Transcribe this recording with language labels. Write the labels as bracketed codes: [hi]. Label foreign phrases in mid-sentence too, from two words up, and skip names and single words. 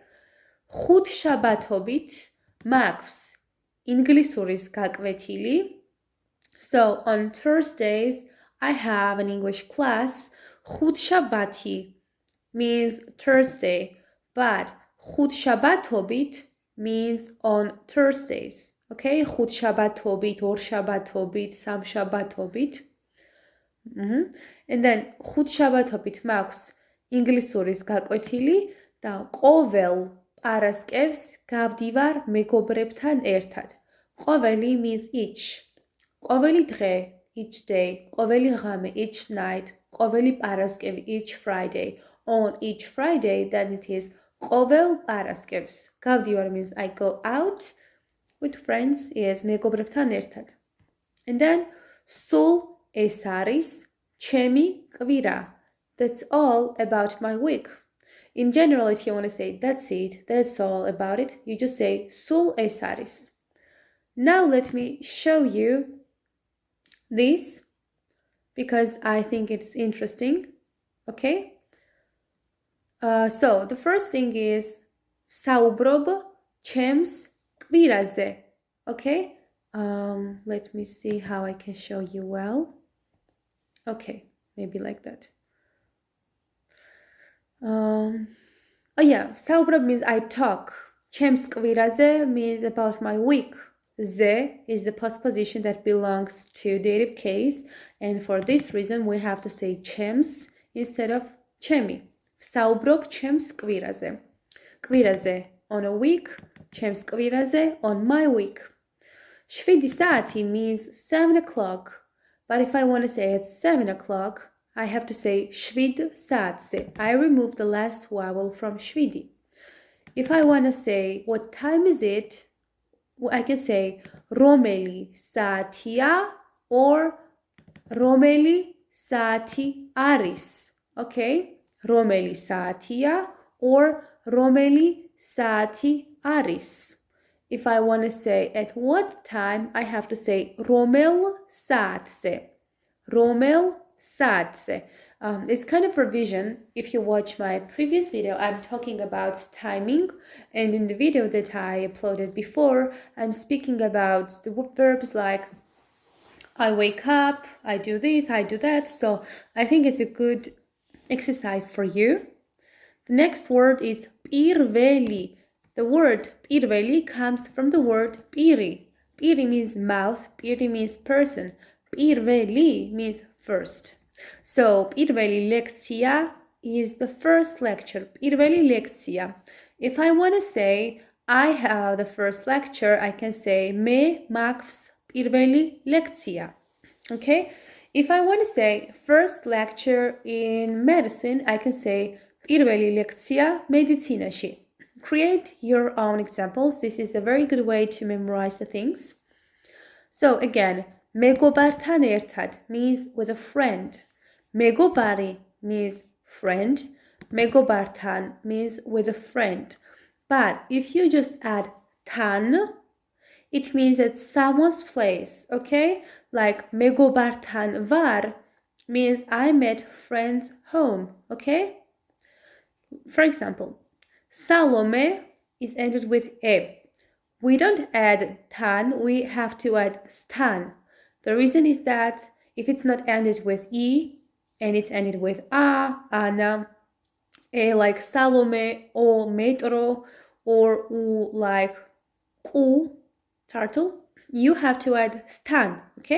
[ka] ხუთშაბათობით მაქვს ინგლისურის გაკვეთილი. [en] So on Thursdays, I have an English class. ხუთშაბათი means Thursday, but ხუთშაბათობით means on Thursdays. [ka] Okay, ხუთშაბათობით, ორშაბათობით, სამშაბათობით. [en] And then [ka] ხუთშაბათობით მაქვს ინგლისურის გაკვეთილი და ყოველ პარასკევს გავდივარ მეგობრებთან ერთად. [en] ყოველი means each. [ka] ყოველი დღე, [en] each day, [ka] ყოველი ღამე, [en] each night, [ka] ყოველი პარასკევი, [en] each Friday. On each Friday, then it is [ka] ყოველ პარასკევს. [en] გავდივარ means I go out with friends, is [ka] მეგობრებთან ერთად. [en] And then [ka] სულ ეს არის ჩემი კვირა. [en] That's all about my week. In general, if you want to say that's it, that's all about it, you just say [ka] სულ ეს არის. [en] Now let me show you this because I think it's interesting. Okay? So the first thing is [ka] საუბრობ ჩემს კვირაზე. [en] Okay? Let me see how I can show you well. Okay, maybe like that. Oh yeah, საუბრობ means I talk. [ka] ჩემს კვირაზე [en] means about my week. Ze is the postposition that belongs to dative case, and for this reason we have to say ჩემს instead of ჩემი. [ka] საუბრობ ჩემს კვირაზე. კვირაზე [en] on a week, [ka] ჩემს კვირაზე [en] on my week. 7 საათი means 7 o'clock, but if I want to say it's 7 o'clock, I have to say 7 საათზე. I remove the last vowel from 7. If I want to say what time is it, I can say [ka] რომელი საათია [en] or [ka] რომელი საათი არის. [en] Okay? [ka] რომელი საათია or რომელი საათი არის. [en] If I want to say at what time, I have to say [ka] რომელ საათზე. რომელ საათზე. [en] It's kind of revision. If you watch my previous video, I'm talking about timing. And in the video that I uploaded before, I'm speaking about the verbs like I wake up, I do this, I do that. So I think it's a good exercise for you. The next word is პირველი. The word პირველი comes from the word პირი. პირი means mouth, პირი means person. პირველი means first. So [ka] პირველი ლექცია [en] is the first lecture. [ka] პირველი ლექცია. [en] If I want to say I have the first lecture, I can say [ka] მე მაქვს პირველი ლექცია. [en] Okay? If I want to say first lecture in medicine, I can say [ka] პირველი ლექცია მედიცინაში. [en] Create your own examples. This is a very good way to memorize the things. So again, [ka] მეგობართან ერთად [en] means with a friend. მეგობარი means friend. მეგობართან means with a friend. But if you just add თან, it means at someone's place, okay? Like [ka] მეგობართან ვარ [en] means I'm at friend's home, okay? For example, Salome is ended with e. We don't add თან, we have to add stan. The reason is that if it's not ended with e and it's ended with ana, like Salome or metro or like ku, turtle, you have to add stan, okay?